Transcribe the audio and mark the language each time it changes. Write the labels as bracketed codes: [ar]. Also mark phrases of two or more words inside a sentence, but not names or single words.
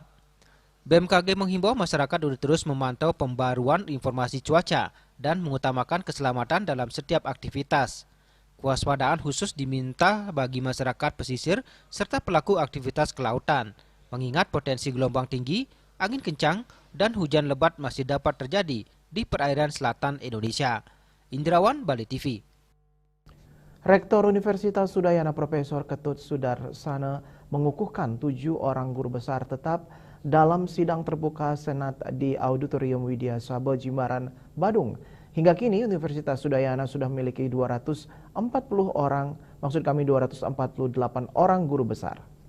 [id] BMKG menghimbau masyarakat untuk terus memantau pembaruan informasi cuaca dan mengutamakan keselamatan dalam setiap aktivitas. Kewaspadaan khusus diminta bagi masyarakat pesisir serta pelaku aktivitas kelautan, mengingat potensi gelombang tinggi, angin kencang, dan hujan lebat masih dapat terjadi di perairan selatan Indonesia. Indrawan, Bali TV. Rektor Universitas Udayana Profesor Ketut Sudarsana mengukuhkan 7 orang guru besar tetap dalam sidang terbuka Senat di Auditorium Widya Saba Jimbaran, Badung. Hingga kini Universitas Udayana sudah memiliki 248 orang guru besar.